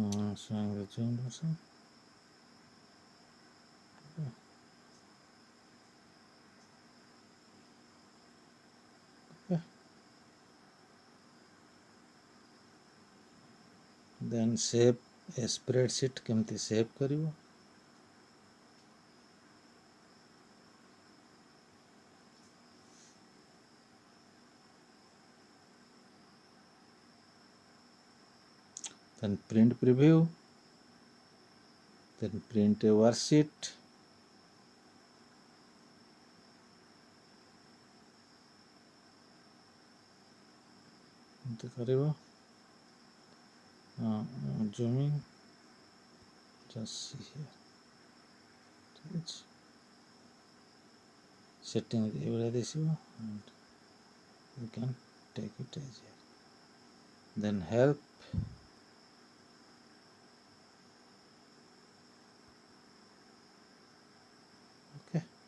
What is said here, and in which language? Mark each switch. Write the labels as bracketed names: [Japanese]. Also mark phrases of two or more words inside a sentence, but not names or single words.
[English] showing the zoomed version. Okay. Then save a spreadsheet [Odia] କେମିତି save କରିବ. [English] Then print preview. Then print a worksheet. [Odia] ଏମିତି କରିବ. [English] Zooming. Just see here. [Odia] ଠିକ୍ ଅଛି. Setting ଏଇଭଳିଆ ଦିଶିବ [English] and you can take it as here. Then help. Okay.